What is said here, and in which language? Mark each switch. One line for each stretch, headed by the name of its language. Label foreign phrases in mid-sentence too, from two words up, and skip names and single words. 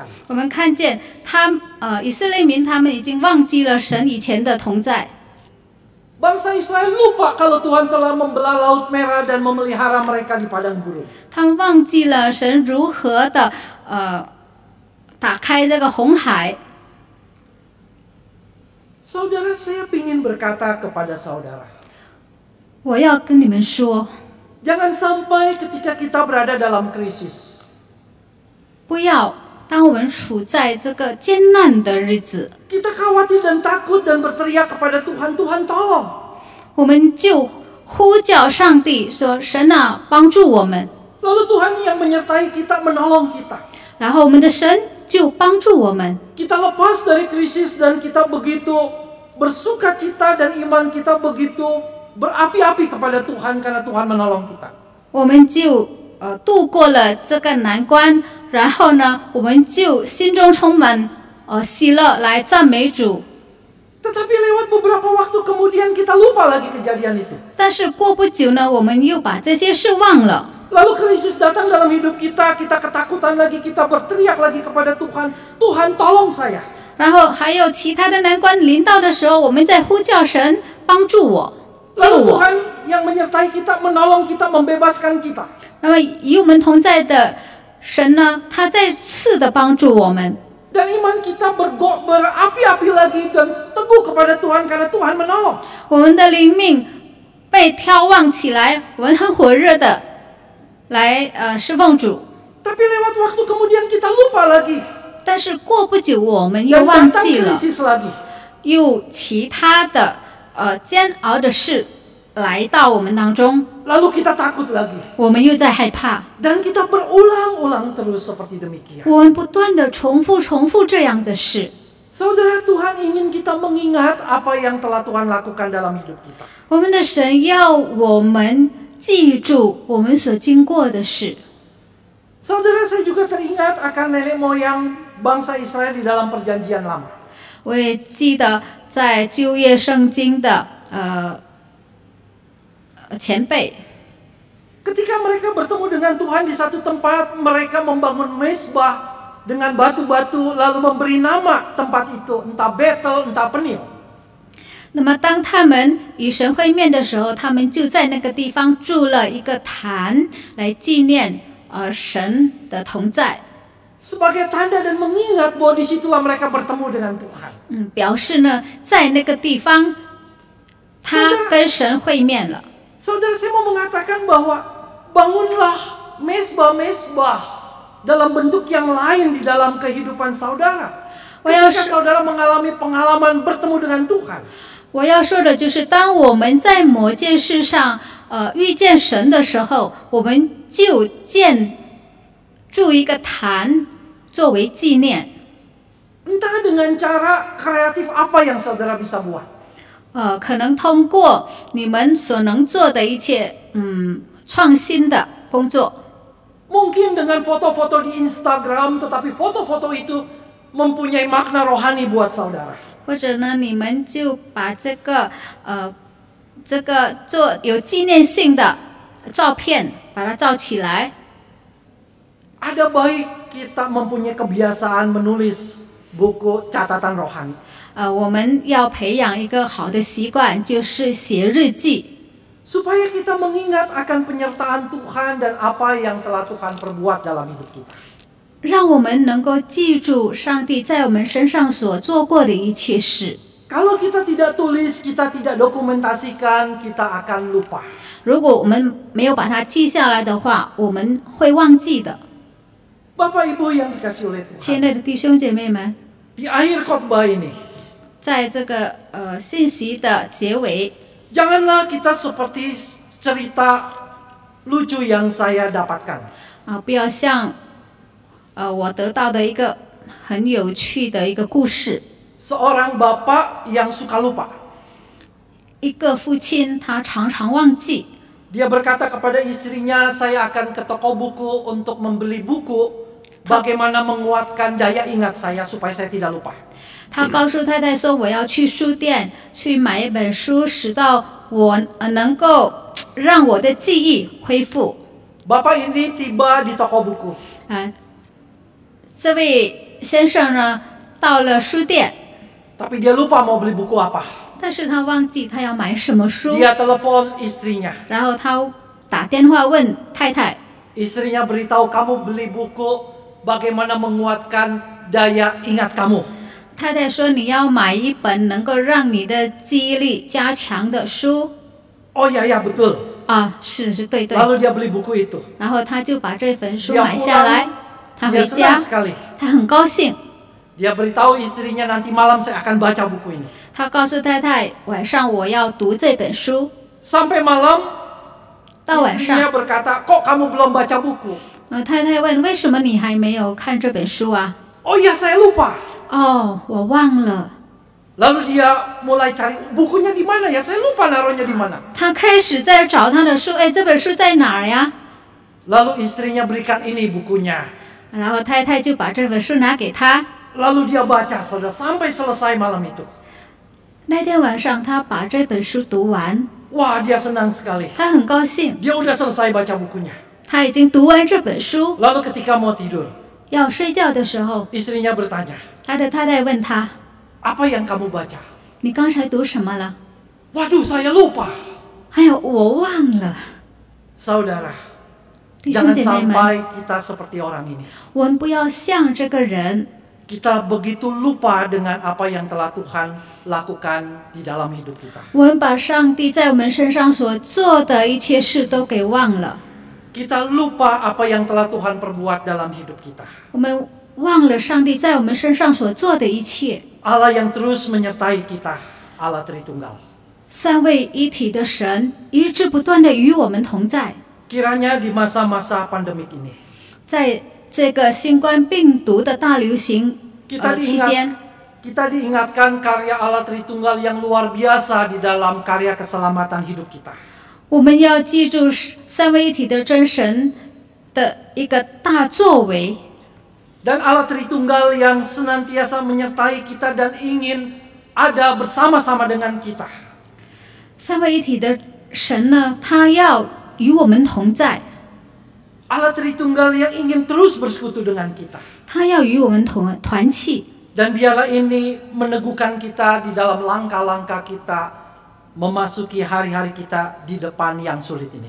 Chinese: 我们看见以色列民他们已经忘记了神以前的同在。
Indonesian: Bangsa Israel lupa kalau Tuhan telah membelah Laut Merah dan memelihara mereka di padang gurun.
Chinese: 他们忘记了神如何的打开这个红海。
Indonesian: Saudara, saya ingin berkata kepada saudara,
Chinese: 我要跟你们说，
Indonesian: jangan sampai ketika kita berada dalam krisis,
Chinese: 不要当我们处在这个艰难的日子，
Indonesian: kita khawatir dan takut dan berteriak kepada Tuhan, Tuhan tolong.
Chinese: 我们就呼叫上帝说：“神啊，帮助我们。”
Indonesian: Lalu Tuhan yang menyertai kita, menolong kita.
Chinese: 然后我们的神就帮助我们。
Indonesian: Kita lepas dari krisis dan kita begitu bersuka cita dan iman kita begitu berapi-api kepada Tuhan karena Tuhan menolong kita.
Chinese: 我们就度过了这个难关，然后呢，我们就心中充满喜乐来赞美主。
Indonesian: Tetapi lewat beberapa waktu kemudian kita lupa lagi kejadian itu.
Chinese: 但是过不久呢，我们又把这些事忘了。
Indonesian: Lalu krisis datang dalam hidup kita, kita ketakutan lagi, kita berteriak lagi kepada Tuhan, Tuhan tolong saya.
Chinese: 然后还有其他的难关临到的时候，我们在呼叫神帮助我、救
Indonesian: Lalu
Chinese: 我。
Indonesian: Tuhan yang menyertai kita, menolong kita, membebaskan kita.
Chinese: 那么与我们同在的神呢，他再次的帮助我们。
Indonesian: Dan iman kita berapi-api lagi dan teguh kepada Tuhan karena Tuhan menolong.
Chinese: 我们的灵命被挑旺起来，我们很火热的来侍奉主。
Indonesian: Tapi lewat waktu kemudian kita lupa lagi.
Chinese: 但是过不久，我们又
Indonesian: Dan
Chinese: 忘
Indonesian: datang
Chinese: 记了，
Indonesian: krisis lagi.
Chinese: 又其他的煎熬的事来到我们当中，
Indonesian: Lalu kita takut lagi.
Chinese: 我们又在害怕。
Indonesian: Dan kita berulang-ulang terus seperti demikian.
Chinese: 我们不断的重复这样的事。
Indonesian: Saudara, Tuhan ingin kita mengingat apa yang telah Tuhan lakukan dalam hidup kita.
Chinese: 我们的神要我们记住我们所经过的事。
Indonesian: Saudara, saya juga teringat akan nenek moyang bangsa Israel di dalam perjanjian lama.
Chinese: 我也记得在旧约圣经的前辈，
Indonesian: Ketika mereka bertemu dengan Tuhan di satu tempat, mereka membangun mezbah dengan batu-batu lalu memberi nama tempat itu, entah Betel, entah Penil.
Chinese: 那么当他们与神会面的时候，他们就在那个地方筑了一个坛来纪念神的同在。
Indonesian: Sebagai tanda dan mengingat bahwa disitulah mereka bertemu dengan Tuhan.
Chinese: 表示呢，在那个地方，他跟神会面了。
Indonesian: Saudara, saya mau mengatakan bahwa bangunlah mezbah-mezbah dalam bentuk yang lain di dalam kehidupan saudara. Ketika saudara mengalami pengalaman bertemu dengan Tuhan.
Chinese: 我要说的就是，当我们在某件事上遇见神的时候，我们就建筑一个坛作为纪念。
Indonesian: Entah dengan cara kreatif apa yang saudara bisa buat.
Chinese: 可能通过你们所能做的一切创新的工作。
Indonesian: Mungkin dengan foto-foto di Instagram, tetapi foto-foto itu mempunyai makna rohani buat saudara.
Chinese: 或者呢，你们就把这个做有纪念性的照片，把它照起来。
Indonesian: Ada baik kita mempunyai kebiasaan menulis buku catatan rohani.
Chinese: 我们要培养一个好的习惯，就是写日记，
Indonesian: Supaya kita mengingat akan penyertaan Tuhan dan apa yang telah Tuhan perbuat dalam hidup kita.
Chinese: 让我们能够记住上帝在我们身上所做过的一切事。
Indonesian: Kalau kita tidak tulis, kita tidak dokumentasikan, kita akan lupa.
Chinese: 如果我们没有把它记下来的话，我们会忘记的。
Indonesian: Bapak Ibu yang dikasihi oleh
Chinese: 亲
Indonesian: Tuhan.
Chinese: 爱的弟兄姐妹们，
Indonesian: Di akhir khotbah ini,
Chinese: 在这个信息的结尾，
Indonesian: janganlah kita seperti cerita lucu yang saya dapatkan.
Chinese: 不要像我得到的一个很有趣的一个故事。
Indonesian: Seorang bapak yang suka lupa.
Chinese: 一个父亲他常常忘记，
Indonesian: Dia berkata kepada istrinya, saya akan ke toko buku untuk membeli buku, bagaimana menguatkan daya ingat saya supaya saya tidak lupa.
Chinese: 他告诉太太说：“我要去书店去买一本书，使到我能够让我的记忆恢复。”
Indonesian: Bapak ini tiba di toko buku.
Chinese: 这位先生呢，到了书店，
Indonesian: Tapi dia lupa mau beli buku apa.
Chinese: 但是他忘记他要买什么书，
Indonesian: Dia telepon istrinya.
Chinese: 然后他打电话问太太，
Indonesian: Istrinya beritahu, kamu beli buku bagaimana menguatkan daya ingat kamu.
Chinese: 太太说你要买一本能够让你的记忆力加强的书。
Indonesian: Oh ya ya betul.
Chinese: 是对对。
Indonesian: Lalu dia beli buku itu.
Chinese: 然后他就把这本书
Indonesian: Dia
Chinese: 买下来， 他
Indonesian: Dia
Chinese: 回家
Indonesian: senang，sekali.
Chinese: 他很高兴。
Indonesian: Dia beritahu istrinya, nanti malam saya akan baca buku ini.
Chinese: 他告诉太太，晚上我要读这本书。
Indonesian: Sampai malam,
Chinese: 到晚
Indonesian: istrinya
Chinese: 上，
Indonesian: berkata, kok kamu belum baca buku?
Chinese: 太太问为什么你还没有看这本书啊？
Indonesian: Oh iya saya lupa.
Chinese: 我忘了。
Indonesian: Lalu dia mulai cari bukunya di mana ya? Saya lupa naruhnya di mana.
Chinese: 他开始在找他的书，这本书在哪儿呀？
Indonesian: Lalu istrinya berikan ini bukunya.
Chinese: 然后太太就把这本书拿给他。
Indonesian: Lalu dia baca saudara sampai selesai malam itu.
Chinese: 那天晚上他把这本书读完，
Indonesian: Wah dia senang sekali.
Chinese: 他很高兴，
Indonesian: Dia udah selesai baca bukunya.
Chinese: 他已经读完这本书，
Indonesian: Lalu ketika mau tidur,
Chinese: 要睡觉的时候，
Indonesian: istrinya bertanya,
Chinese: 他的太太问他
Indonesian: apa yang kamu baca?：“
Chinese: 你刚才读什么了
Indonesian: Waduh, saya lupa.？”
Chinese: 哎呀，我忘了。
Indonesian: Saudara,
Chinese: 弟兄
Indonesian: jangan
Chinese: 姐妹们，
Indonesian: sampai kita seperti orang ini.
Chinese: 我们不要像这个人，
Indonesian: Kita begitu lupa dengan apa yang telah Tuhan lakukan di dalam hidup kita.
Chinese: 我们把上帝在我们身上所做的一切事都给忘了，
Indonesian: Kita lupa apa yang telah Tuhan perbuat dalam hidup kita.
Chinese: 我们忘了上帝在我们身上所做的一切。
Indonesian: Allah yang terus menyertai kita, Allah Tritunggal.
Chinese: 三位一体的神一直不断的与我们同在，
Indonesian: Kiranya di masa-masa pandemik ini,
Chinese: 在这个新冠病毒的大流行期间，
Indonesian: kita diingatkan karya Allah Tritunggal yang luar biasa di dalam karya keselamatan hidup kita.
Chinese: 我们要记住三位一体的真神的一个大作为，
Indonesian: Dan Allah Tritunggal yang senantiasa menyertai kita dan ingin ada bersama-sama dengan kita.
Chinese: 三位一体的神呢，他要与我们同在，
Indonesian: Allah Tritunggal yang ingin terus bersekutu dengan kita.
Chinese: 他要与我们团契。
Indonesian: Dan biarlah ini meneguhkan kita di dalam langkah-langkah kita memasuki hari-hari kita di depan yang sulit ini.